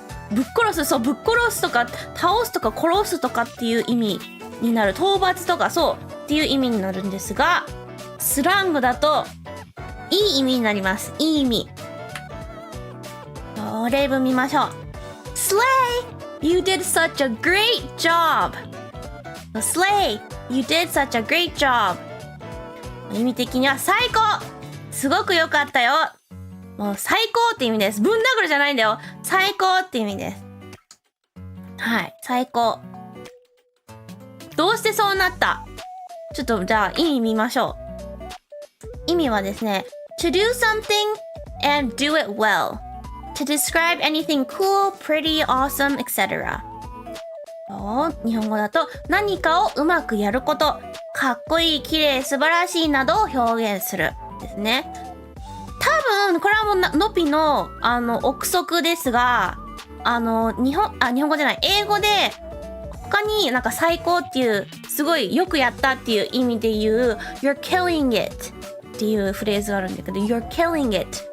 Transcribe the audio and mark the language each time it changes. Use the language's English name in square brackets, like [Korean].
[Japanese] ぶっ殺すとか、倒すとか殺すとかっていう意味になる。討伐とか、そうっていう意味になるんですが、スラングだと、いい意味になります。いい意味。例文見ましょう。slay! [English] You did such a great job!slay! You did such a great job! [Japanese] 意味的には最高！すごく良かったよ！もう最高って意味です。ぶん殴るじゃないんだよ。最高って意味です。はい、最高。どうしてそうなった？ちょっとじゃあ意味見ましょう。意味はですね、 [English] to do something and do it well. To describe anything cool, pretty, awesome, etc. [Japanese] 日本語だと何かをうまくやること、かっこいい、綺麗、素晴らしいなどを表現するですね。多分これはもうのぴの憶測ですが、日本語じゃない、英語で他になんか最高っていうすごいよくやったっていう意味で言う [English] You're killing it [Japanese] っていうフレーズがあるんだけど、You're killing it